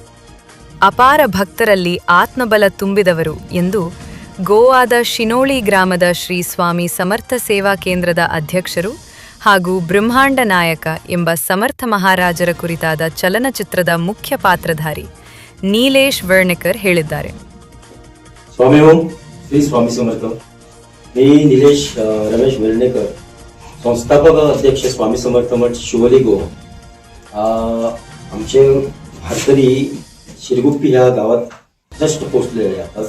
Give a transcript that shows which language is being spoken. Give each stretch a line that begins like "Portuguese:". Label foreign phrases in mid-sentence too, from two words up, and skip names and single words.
Kannada: ಅಪಾರ ಭಕ್ತರಲ್ಲಿ ಆತ್ಮಬಲ ತುಂಬಿದವರು ಎಂದು ಗೋವಾದ ಶಿನೋಳಿ ಗ್ರಾಮದ ಶ್ರೀ ಸ್ವಾಮಿ ಸಮರ್ಥ ಸೇವಾ ಕೇಂದ್ರದ ಅಧ್ಯಕ್ಷರು ಹಾಗೂ ಬ್ರಹ್ಮಾಂಡ ನಾಯಕ ಎಂಬ ಸಮರ್ಥ ಮಹಾರಾಜರ ಕುರಿತಾದ ಚಲನಚಿತ್ರದ ಮುಖ್ಯ ಪಾತ್ರಧಾರಿ ನೀಲೇಶ್ ವೇರ್ಣೇಕರ್ ಹೇಳಿದ್ದಾರೆ.
Marathi: स्वामी ओम श्री स्वामी समर्थ. मी निलेश रमेश वेर्णेकर, संस्थापक अध्यक्ष स्वामी समर्थ मठ शिवोली गोवा. आमचे भारतरी शिरगुप्पी ह्या गावात जस्ट पोहोचलेले आताच.